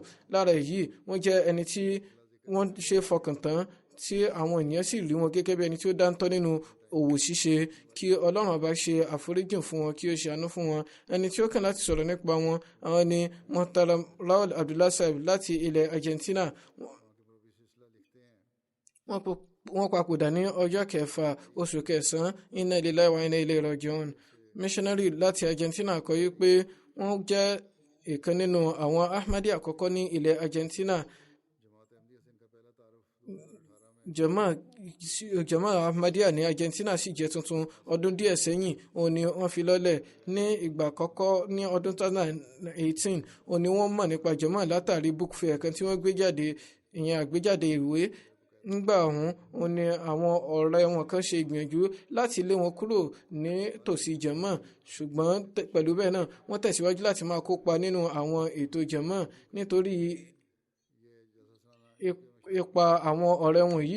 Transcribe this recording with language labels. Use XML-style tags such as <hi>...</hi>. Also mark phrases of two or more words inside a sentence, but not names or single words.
<yo>Lára èyí wọ́n jẹ́ ẹni tí wọ́n ṣe fọkàn tán tí àwọn ènìyàn sì rí wọn gẹ́gẹ́ bí ẹni tí ó dáńtọ́ nínú òwò ṣíṣe. Kí Ọlọ́run ọba ṣe àforíjìn fún wọn, kí ó ṣe àánú fún wọn. Ẹni tí ó kàn láti sọ̀rọ̀ nípa wọn, àwọn ni Muhtaram Raul Abdullah Saib láti ilẹ̀ Argentina. Wọ́n papòdà ní ọjọ́ 6 oṣù kẹsàn-án.</yo> <ar>إنا لله وإنا إليه راجعون.</ar> <yo>Missionary láti Argentina kọ yí pé wọ́n jẹ́ ìkan nínú àwọn Ahmadi àkọ́kọ́ ní ilẹ̀ Argentina. Jama'a Ahmadiyya ní Argentina sì jẹ́ tuntun. Ọdún díẹ̀ sẹ́yìn òun ni wọ́n fi lọ́lẹ̀. Ní ìgbà àkọ́kọ́ ní ọdún 2018 òun ni wọ́n mọ̀ nípa Jama'a látàrí</yo> <en>book fair</en> <yo>kan tí wọ́n gbé jáde, ìyẹn àgbéjáde ìwé. Nígbà ọ̀hún òun ni àwọn ọ̀rẹ́ wọn kan ṣe ìgbìyànjú láti lé wọn kúrò ní tòsí Jama'a, ṣùgbọ́n pẹ̀lú bẹ́ẹ̀ náà wọ́n tẹ̀síwájú láti máa kópa nínú àwọn ètò Jama'a nítorí ipa àwọn ọ̀rẹ́ wọn yìí.</yo>